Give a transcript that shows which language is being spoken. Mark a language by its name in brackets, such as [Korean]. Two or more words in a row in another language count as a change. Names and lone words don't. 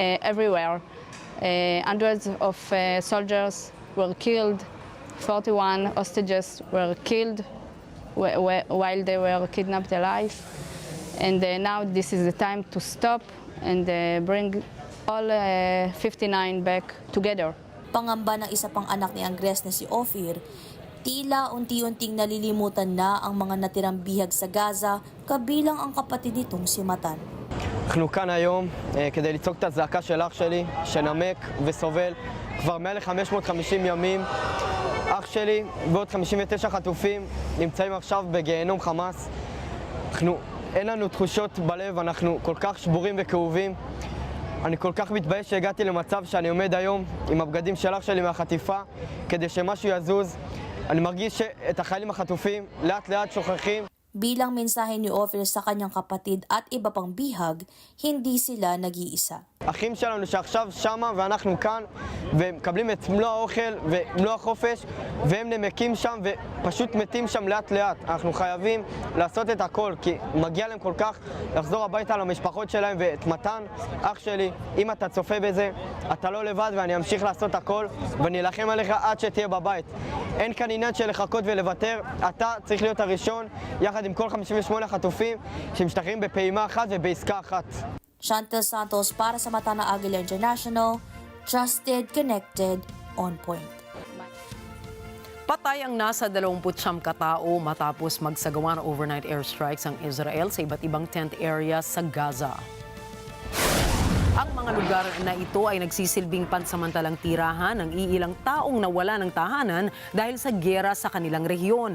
[English] Hundreds of soldiers were killed 41 hostages were killed while they were kidnapped alive. And now this is the time to stop and bring all 59 back together. [Filipino] Pangamba ng isa pang anak ni Andres na si Ophir, tila unti-unting nalilimutan na ang mga natirang bihag sa Gaza, kabilang ang kapatid nitong si Mathan. [Hebrew] אנחנו כאן היום כדי לצעוק את הזעקה של אח שלי, שנמק וסובל כבר מעל 550 ימים. אח שלי ועוד 59 חטופים נמצאים עכשיו בגיהנום חמאס. אין לנו תחושות בלב, אנחנו כל כך שבורים וכאובים. אני כל כך מתבייש שהגעתי למצב שאני עומד היום עם הבגדים של אח שלי מהחטיפה כדי שמשהו יזוז. אני מרגיש שאת החיילים החטופים לאט לאט שוכחים. [Filipino] Bilang mensahe ni Ophir sa kanyang kapatid at iba pang bihag, hindi sila nag-iisa. [Hebrew] אחים שלנו שעכשיו שמה ואנחנו כאן ומקבלים את מלוא האוכל ומלוא החופש והם נמקים שם ופשוט מתים שם לאט לאט. אנחנו חייבים לעשות את הכל כי מגיע להם כל כך לחזור הביתה למשפחות שלהם. ואת מתן, אח שלי, אם אתה צופה בזה, אתה לא לבד ואני אמשיך לעשות הכל ואני אלחם עליך עד שתהיה בבית. אין כאן עניין של לחכות ולוותר, אתה צריך להיות הראשון יחד עם כל 58 חטופים שמשתחררים בפעימה אחת ובעסקה אחת. [Filipino] Chantel Santos para sa mata ng Agila International, [English] trusted, connected, on point. [Filipino] Patay ang nasa 29 katao matapos magsagawa ng [English] overnight airstrikes [Filipino] ang Israel sa iba't ibang [English] tent areas [Filipino] sa Gaza. Ang mga lugar na ito ay nagsisilbing pansamantalang tirahan ng iilang taong nawala ng tahanan dahil sa giyera sa kanilang rehiyon.